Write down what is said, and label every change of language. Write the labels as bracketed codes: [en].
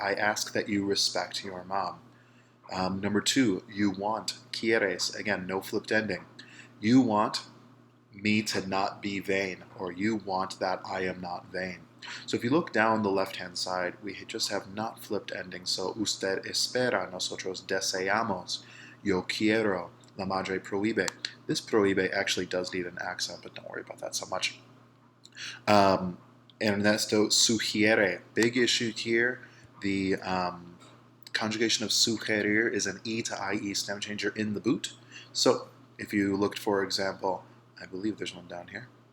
[en] I ask that you respect your mom. Number 2, you want, [es] quieres. [en] Again, no flipped ending. You want me to not be vain, or you want that I am not vain. So if you look down the left-hand side, we just have not flipped ending. [es] So usted espera, nosotros deseamos, yo quiero, la madre prohíbe. [en] This prohíbe actually does need an accent, but don't worry about that so much. [es] Ernesto sugiere, [en] big issue here. The conjugation of sugerir is an E to IE stem changer in the boot. So if you looked, for example, I believe there's one down here.